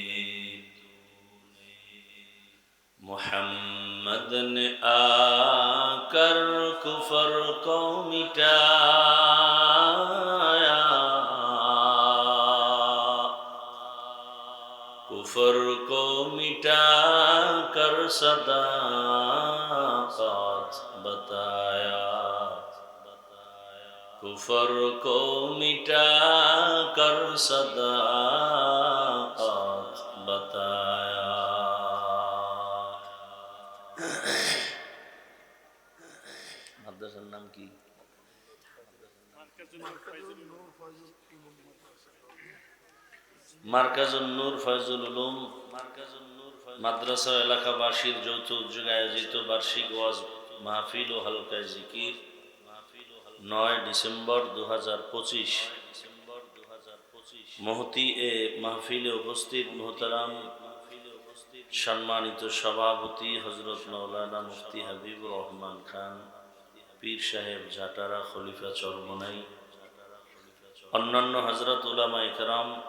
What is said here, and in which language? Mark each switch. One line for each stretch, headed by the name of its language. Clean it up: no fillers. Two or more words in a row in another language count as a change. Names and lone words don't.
Urdu: محمد نے آ کر کفر کو مٹایا کفر کو مٹا کر صداقت بتایا کفر کو مٹا کر صداقت بتایا
Bangla: মাদ্রাসার নাম কি মার্কাজুন নূর ফয়জুল উলুম মাদ্রাসা এলাকাবাসীর যৌথ উদ্যোগে আয়োজিত বার্ষিক ওয়াজ মাহফিল ও হালকায়ে জিকির 9 ডিসেম্বর 2025 মহতি এ মাহফিলে উপস্থিত মোহতারাম সম্মানিত সভাপতি হজরত মাওলানা মুফতি হাবিবুর রহমান খান পীর সাহেব জাটারা খলিফা চরমনাই, অন্যান্য হজরত উলামায়ে কেরাম,